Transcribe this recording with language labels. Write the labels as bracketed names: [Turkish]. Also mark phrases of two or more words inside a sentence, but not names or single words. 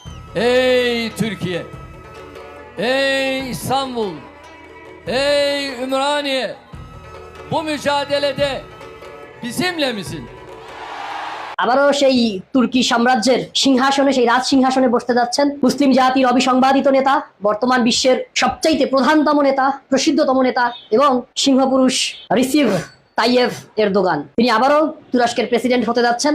[Turkish] Ey Türkiye, ey İstanbul, ey Ümraniye, bu mücadelede bizimle misin? [Bangla] আবারও সেই তুর্কি সাম্রাজ্যের সিংহাসনে, সেই রাজ সিংহাসনে বসতে যাচ্ছেন মুসলিম জাতির অবিসংবাদিত নেতা, বর্তমান বিশ্বের সবচাইতে প্রধানতম নেতা, প্রসিদ্ধতম নেতা এবং সিংহপুরুষ রিসিভ তাইয়েফ এরদোগান। তিনি আবারও তুরস্কের প্রেসিডেন্ট হতে যাচ্ছেন।